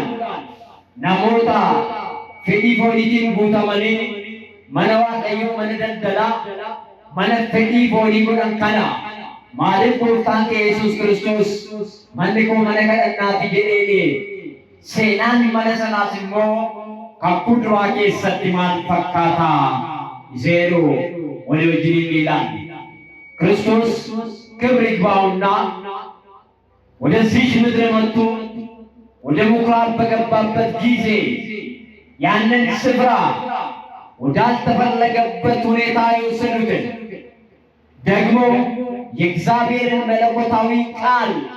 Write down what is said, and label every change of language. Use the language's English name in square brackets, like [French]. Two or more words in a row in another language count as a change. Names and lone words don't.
[Oromo] namoota fedhii fooniitiin guutamanii mana Waaqayyoo mana daldalaa mana fedhii foonii godhan kana maaliif Gooftaan Yesuus Kiristoos manni koo mana kadhannaati jedheeni seenaan mana sanaas immoo ከኩድሯ keessatti maal fakkaata [Amharic] ይሴሩ ወደ ወጅኒ ይላል። ክርስቶስ ክብር ይግባውና ወደዚህ ምድር መጥቶ ወደ ምኩራብ በገባበት ጊዜ ያንን ስፍራ ወዳልተፈለገበት ሁኔታ የወሰዱትን ደግሞ የእግዚአብሔርን መለኮታዊ ቃል